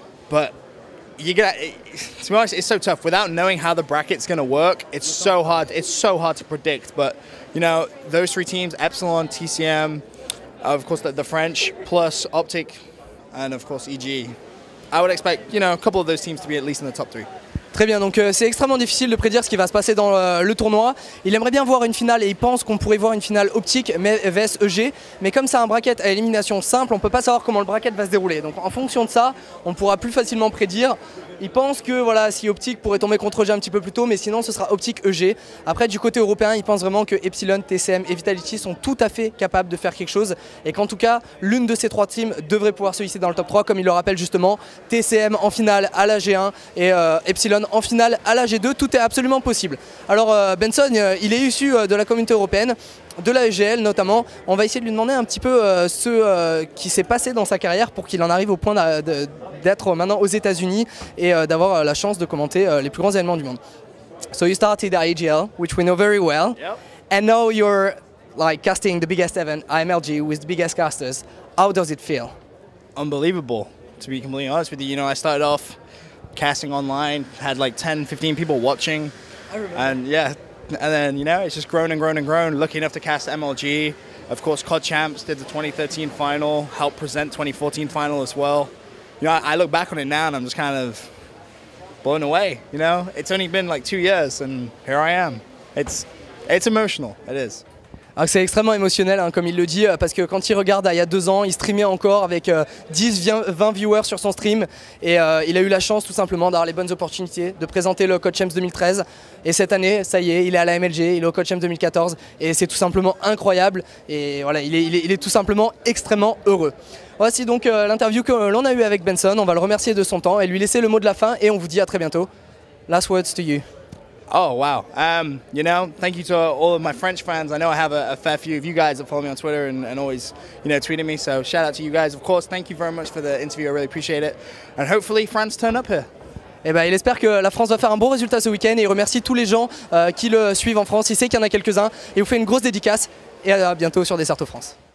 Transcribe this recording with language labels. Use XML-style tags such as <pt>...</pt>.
<en>But you get, to be honest, it's so tough. Without knowing how the bracket's going to work, it's so hard. It's so hard to predict. But you know, those 3 teams: Epsilon, TCM, of course the French, plus Optic, and of course EG. I would expect, you know, a couple of those teams to be at least in the top 3.</en> <fr>Très bien, donc c'est extrêmement difficile de prédire ce qui va se passer dans le tournoi. Il aimerait bien voir une finale et il pense qu'on pourrait voir une finale Optique vs EG. Mais comme c'est un bracket à élimination simple, on ne peut pas savoir comment le bracket va se dérouler. Donc en fonction de ça, on pourra plus facilement prédire. Il pense que voilà, si Optic pourrait tomber contre EG un petit peu plus tôt, mais sinon ce sera Optic EG. Après du côté européen, il pense vraiment que Epsilon, TCM et Vitality sont tout à fait capables de faire quelque chose. Et qu'en tout cas, l'une de ces 3 teams devrait pouvoir se hisser dans le top 3, comme il le rappelle justement. TCM en finale à la G1 et Epsilon en finale à la G2, tout est absolument possible. Alors Benson, il est issu de la communauté européenne, de la EGL notamment. On va essayer de lui demander un petit peu ce qui s'est passé dans sa carrière pour qu'il en arrive au point d'être maintenant aux États-Unis et d'avoir la chance de commenter les plus grands événements du monde.</fr> <en>So you started at EGL, which we know very well, yep. And now you're like casting the biggest event, IMLG, with the biggest casters. How does it feel? Unbelievable, to be completely honest with you. You know, I started off casting online, had like 10, 15 people watching. I remember. And yeah, and then, you know, it's just grown and grown and grown. Lucky enough to cast MLG. Of course, COD Champs did the 2013 final, helped present 2014 final as well. You know, I look back on it now and I'm just kind of blown away, you know? It's only been like 2 years and here I am. It's emotional, it is.</en> <fr>Alors c'est extrêmement émotionnel, hein, comme il le dit, parce que quand il regarde il y a 2 ans, il streamait encore avec 10-20 viewers sur son stream et il a eu la chance tout simplement d'avoir les bonnes opportunités de présenter le COD Champs 2013 et cette année, ça y est, il est à la MLG, il est au COD Champs 2014 et c'est tout simplement incroyable et voilà, il est tout simplement extrêmement heureux. Voici donc l'interview que l'on a eue avec Benson, on va le remercier de son temps et lui laisser le mot de la fin et on vous dit à très bientôt.</fr> <en>Last words to you. Oh, wow. You know, thank you to all of my French fans. I know I have a fair few of you guys that follow me on Twitter and always, you know, tweeting me. So shout out to you guys, of course. Thank you very much for the interview. I really appreciate it. And hopefully France turn up here.</en> <fr>Eh ben, il espère que la France va faire un bon résultat ce week-end et il remercie tous les gens qui le suivent en France. Il sait qu'il y en a quelques-uns et il vous fait une grosse dédicace et à bientôt sur DECERTOFRANCE.</fr>